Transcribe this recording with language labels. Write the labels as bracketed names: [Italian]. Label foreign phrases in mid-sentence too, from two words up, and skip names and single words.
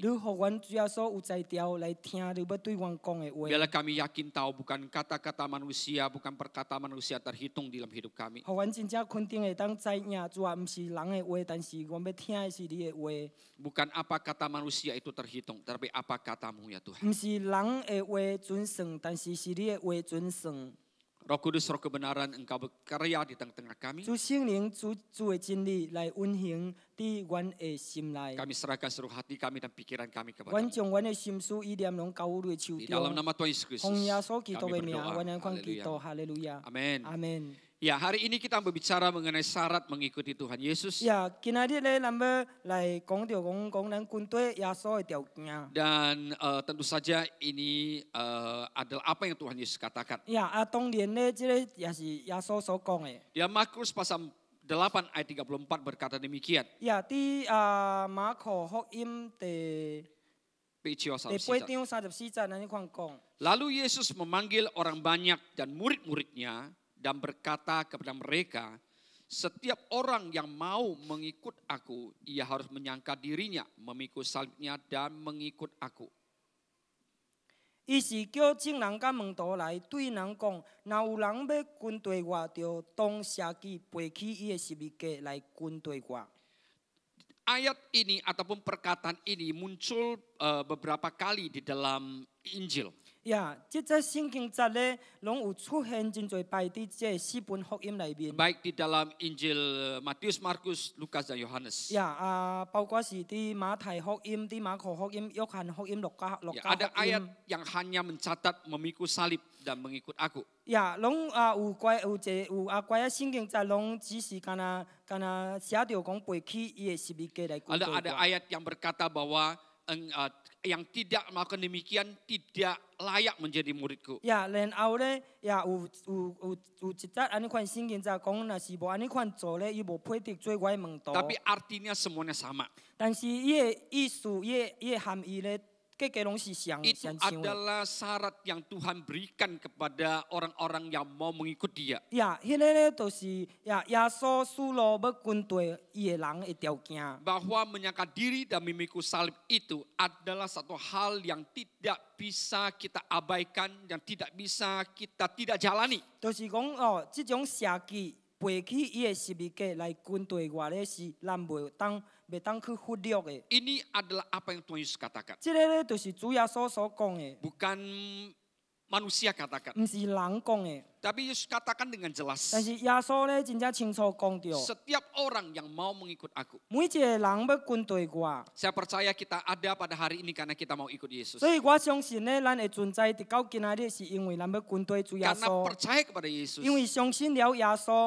[Min Nan Chinese] 你互阮主要所有才调来听你要对阮讲的话。 [Indonesian] Biarlah kami yakin tahu bukan kata-kata manusia, bukan perkataan manusia terhitung dalam hidup kami. [Min Nan Chinese] 互阮真正肯定会当知影，主啊，毋是人的话，但是阮要听的是你的话， [Indonesian] Bukan apa kata manusia itu terhitung, tapi apa kata-Mu ya Tuhan. [Min Nan Chinese] 毋是人的话准算，但是是你的话准算。 [Indonesian] Roh Kudus, Roh kebenaran, Engkau berkarya di tengah-tengah kami. [Min Nan Chinese] 主圣灵，主的真理来运行伫阮的心内。 [Indonesian] Kami serahkan seluruh hati kami dan pikiran kami [Min Nan Chinese] 阮 [Indonesian] kepada-Mu. [Min Nan Chinese] 将阮的心思意念拢交于你的手 [Indonesian] Di dalam [Min Nan Chinese] 中。 [Indonesian] nama Tuhan Yesus Kristus, [Min Nan Chinese] 奉耶稣基督 [Indonesian] kami [Min Nan Chinese] 的名， [Indonesian] berdoa. [Min Nan Chinese] 阮来款祈 [Indonesian] Haleluya. [Min Nan Chinese] 祷，哈利路亚， [Indonesian] Amin. [Min Nan Chinese] 阿门。 [Indonesian] Ya, hari ini kita berbicara mengenai syarat mengikuti Tuhan Yesus. [Min Nan Chinese] 呀，今仔日咧，咱要来讲咱军队耶稣的条件。 [Indonesian] Dan tentu saja ini adalah apa yang Tuhan Yesus katakan. [Min Nan Chinese] 呀，当然咧，这个也是耶稣所讲的。 [Indonesian] Di Markus pasal 8 ayat 34 berkata demikian. [Min Nan Chinese] 呀，伫马可福音第 PCO [Indonesian] 8 34. [Min Nan Chinese] 章34节，咱看讲。 [Indonesian] Lalu Yesus memanggil orang banyak dan murid-muridnya dan berkata kepada mereka, setiap orang yang mau mengikut aku, ia harus menyangka dirinya, memikul salibnya dan mengikut aku. [Min Nan Chinese] 伊是叫众人甲门徒来对人讲，若有人要跟随我，就当舍己背起伊的十字架来跟随我。 [Indonesian] Ayat ini ataupun perkataan ini muncul beberapa kali di dalam Injil. [Min Nan Chinese] 呀，即个圣经节咧，拢有出现真侪摆伫这四本福音内面。 [Indonesian] Baik di dalam Injil Matius, Markus, Lukas, dan Yohanes. [Min Nan Chinese] 呀，包括是伫马太福音、伫马可福音、约翰福音、路加 [Indonesian] Ya, ada [Min Nan Chinese] 福 [Indonesian] ayat [Min Nan Chinese] 音。 [Indonesian] yang hanya mencatat memikul salib dan mengikut aku. [Min Nan Chinese] 呀，拢有怪啊圣经节拢只是干那写着讲背起伊的十字架来跟随 [Indonesian] Ada [Min Nan Chinese] 我。 [Indonesian] ayat yang berkata bahwa yang tidak melakukan demikian tidak layak menjadi muridku. [Min Nan Chinese] 呀，然后咧，呀有一节安尼款圣经节讲，若是无安尼款做咧，伊无配得做我的门徒。 [Indonesian] Tapi artinya semuanya sama. [Min Nan Chinese] 但是伊的意思，伊的含义咧，个个拢是相 [Indonesian] Itu [Min Nan Chinese] 相像的。 [Indonesian] adalah syarat yang Tuhan berikan kepada orang-orang yang mau mengikut Dia. [Min Nan Chinese] 呀，迄个咧就是耶稣属路要跟随伊的人的条件。 [Indonesian] Bahwa menyangka diri dan memikul salib itu adalah satu hal yang tidak bisa kita abaikan dan tidak bisa kita tidak jalani. [Min Nan Chinese] 就是讲哦，即种舍己背起伊的十字架来跟随我咧，是咱袂当去忽略的。 [Indonesian] Ini adalah apa yang Tuhan Yesus katakan. [Min Nan Chinese] 即个咧就是主耶稣所讲的， [Indonesian] Bukan manusia katakan. [Min Nan Chinese] 毋是人讲的。 [Indonesian] Tapi Yesus katakan dengan jelas. [Min Nan Chinese] 但是耶稣咧真正清楚讲着， [Indonesian] Setiap orang yang mau mengikut aku. [Min Nan Chinese] 每一个人要跟随我。 [Indonesian] Saya percaya kita ada pada hari ini karena kita mau ikut Yesus. [Min Nan Chinese] 所以我相信咧，咱会存在直到今仔日，是因为咱要跟随主耶 [Indonesian] Karena [Min Nan Chinese] 稣， [Indonesian] percaya kepada Yesus. [Min Nan Chinese] 因为相信了耶稣，